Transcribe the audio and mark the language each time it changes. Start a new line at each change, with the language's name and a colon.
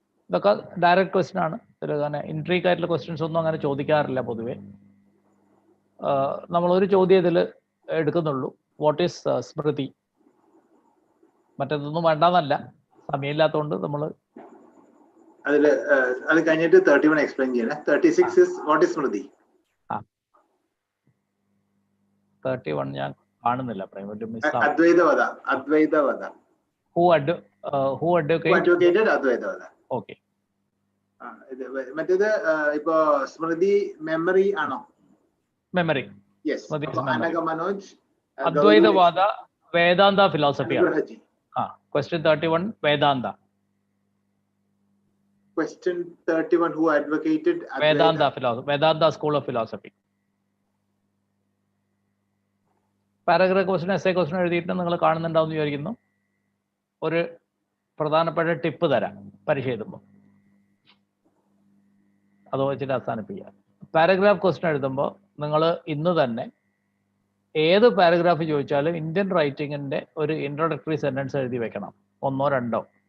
Malayalam: ഇതൊക്കെ direct question ആണ്. ഇതിൽ അങ്ങനെ ഇൻട്രീക്ക് ആയിട്ടുള്ള ക്വസ്റ്റ്യൻസ് ഒന്നും അങ്ങനെ ചോദിക്കാറില്ല പൊതുവെ. നമ്മളൊരു ചോദ്യം ഇതിൽ എടുക്കുന്നുള്ളൂ.
English: What is smriti?
Malayalam: മറ്റേതൊന്നും വേണ്ടെന്നല്ല, സമയമില്ലാത്തതുകൊണ്ട് നമ്മൾ അത് കഴിഞ്ഞിട്ട് 31 എക്സ്പ്ലെയിൻ ചെയ്യണേ.
English: 36 is what is smriti?
Malayalam: 31 ഞാൻ കാണുന്നില്ല. അദ്വൈതവദ.
English: Who advocated
Malayalam: അദ്വൈതവദ. ഓക്കെ. മറ്റേത് ഇപ്പോ സ്മൃതി മെമ്മറി ആണോ? Memory. Yes. Anagha Manoj അദ്വൈതവാദ Vedanta philosophy. Question 31 Vedanta.
English: Question 31 who advocated Vedanta school of philosophy.
Malayalam: Paragraph question, essay question എഴുതിയിട്ട് നിങ്ങൾ കാണുന്നുണ്ടാവും വിചാരിക്കുന്നു. ഒരു പ്രധാനപ്പെട്ട ടിപ്പ് തരാം പരീക്ഷ എഴുതുമ്പോൾ, അത് വെച്ചിട്ട് അവസാനിപ്പിക്കുക. പാരഗ്രാഫ് ക്വസ്റ്റ്യൻ എഴുതുമ്പോൾ നിങ്ങൾ ഇന്ന് തന്നെ ഏത് പാരഗ്രാഫ് ചോദിച്ചാലും ഇന്ത്യൻ റൈറ്റിങ്ങിന്റെ ഒരു ഇൻട്രൊഡക്ടറി സെന്റൻസ് എഴുതി വെക്കണം, 1-2.